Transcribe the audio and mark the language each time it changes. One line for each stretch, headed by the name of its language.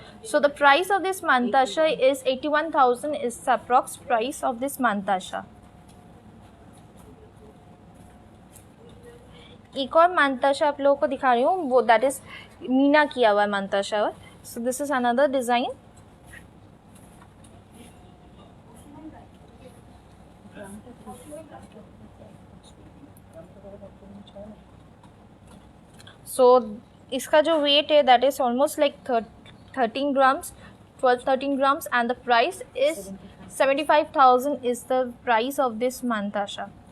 English: So the price of this mantasha is 81,000 is the approx price of this mantasha.
Hindi: एक और mantasha आप लोगों को दिखा रही हूँ, वो
English: that is
Hindi: मीना किया हुआ है mantasha।
English: So this is another design. So
Hindi: इसका जो weight है
English: that is almost like 13 grams, 12-13 grams, and the price is 75,000 is the price of this mantasha.